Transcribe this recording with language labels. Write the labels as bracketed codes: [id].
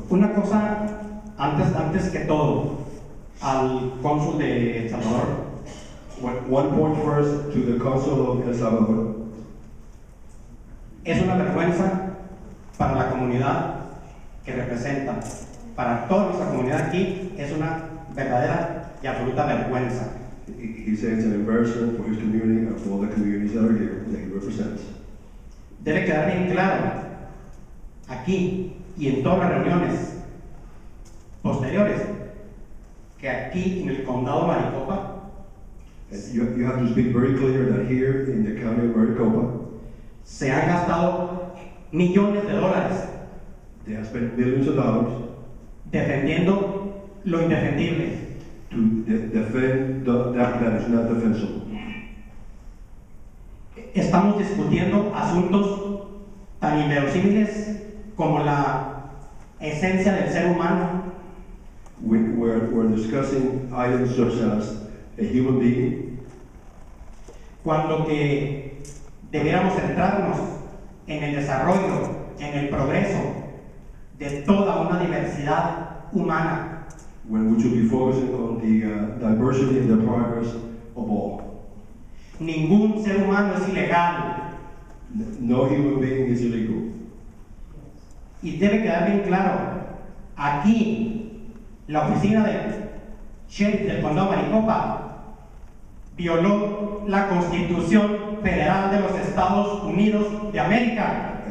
[es] Una cosa, antes que todo, al cónsul de El Salvador. [en] One point first to the Consul of El Salvador. [es] Es una vergüenza para la comunidad que representa. Para toda nuestra comunidad aquí es una verdadera y absoluta vergüenza. [en] He says it's an embarrassment for his community and for all the communities that are here that he represents. [es] Debe quedar bien claro aquí y en todas las reuniones posteriores que aquí en el condado Maricopa [en] you have to speak very clear that here in the county of Maricopa [es] se han gastado millones de dólares. [en] They have spent millions of dollars [es] defendiendo lo indefendible. [en] to defend that is not defensible. [es] Estamos discutiendo asuntos tan inverosímiles como la esencia del ser humano, [en] We're discussing items such as a human being, [es] cuando que debiéramos centrarnos en el desarrollo, en el progreso de toda una diversidad humana. [en] when we should be focusing on the diversity and the progress of all. [es] Ningún ser humano es ilegal [en] No human being is illegal. [es] y debe quedar bien claro, aquí la oficina del sheriff del condado Maricopa violó la Constitución Federal de los Estados Unidos de América.